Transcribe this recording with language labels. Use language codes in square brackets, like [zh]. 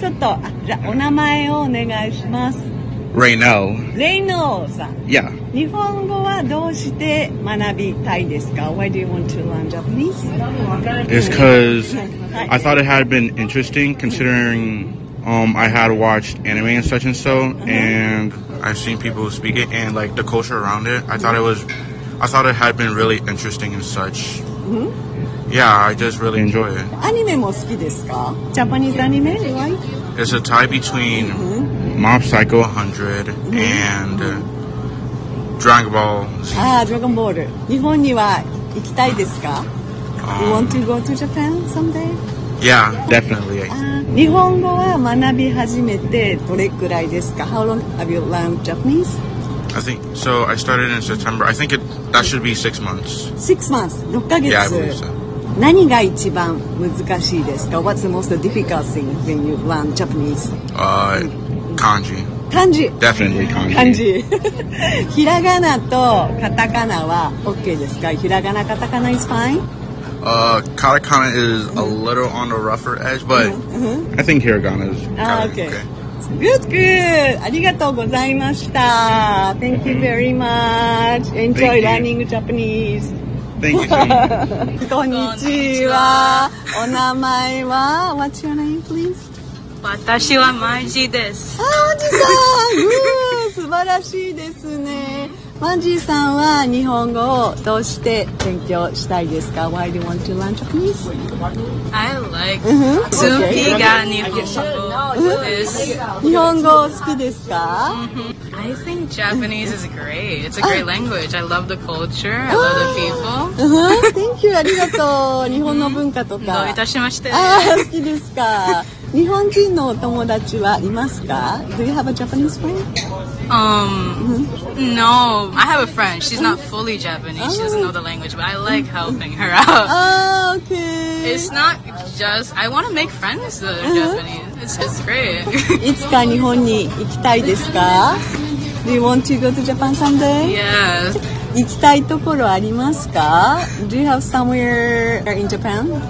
[ja] ちょっと、じゃあお名前をお願いします。 [en] Reynou. [ja] Reynou さん。 [en] Yeah. [ja] 日本語はどうして学びたいですか [en] ?Why do you want to learn Japanese? It's because I thought it had been interesting considering... I had watched anime and such and so, and I've seen people speak it, and like the culture around it, I thought it had been really interesting and such. Yeah, I just really enjoy it. [ja] Anime も好きですか? [en] Japanese anime, right? It's a tie between Mob Psycho 100 and Dragon Ball. Ah, Dragon Ball. [ja] 日本には行きたいですか? [en] You want to go to Japan someday? Yeah, definitely. [ja] 日本語は学び始めてどれくらいですか? [en] How long have you learned Japanese? I think, so I started in September. I think that should be 6 months. 6 months, 6 ヶ月。 Yeah, I believe so. [ja] 何が一番難しいですか? [en] What's the most difficult thing when you learn Japanese? Kanji. Kanji. Definitely kanji. Kanji. [ja] ひらがなとカタカナは OK ですか? ひらがな、カタカナ [en] is fine? Katakana is a little on the rougher edge, but I think hiragana is okay. Good, good. [ja] ありがとうございました。 [en] Thank you very much. Enjoy learning Japanese. Thank you. [ja] Konnichiwa. お名前は? [en] What's your name, please? [ja] 私はマンジーです。あ、マンジーさん。素晴らしいですね。マンジーさんは日本語をどうして勉強したいですか? [en] Why do you want to learn Japanese? I like Tsuki [ja] が日本語です。日本語好きですか? [en] I think Japanese is great. It's a great language. I love the culture. I love the people. Thank you. [ja] ありがとう。日本の文化とか。どういたしまして。好きですか。日本人のお友達はいますか? [en] Do you have a Japanese friend? No, I have a friend. She's not fully Japanese. She doesn't know the language, but I like helping her out. Oh, okay. It's not just... I want to make friends with Japanese. It's just great. [ja] いつか日本に行きたいですか? [en] Do you want to go to Japan someday? Yes. [ja] 行きたいところありますか? [en] Do you have somewhere in Japan?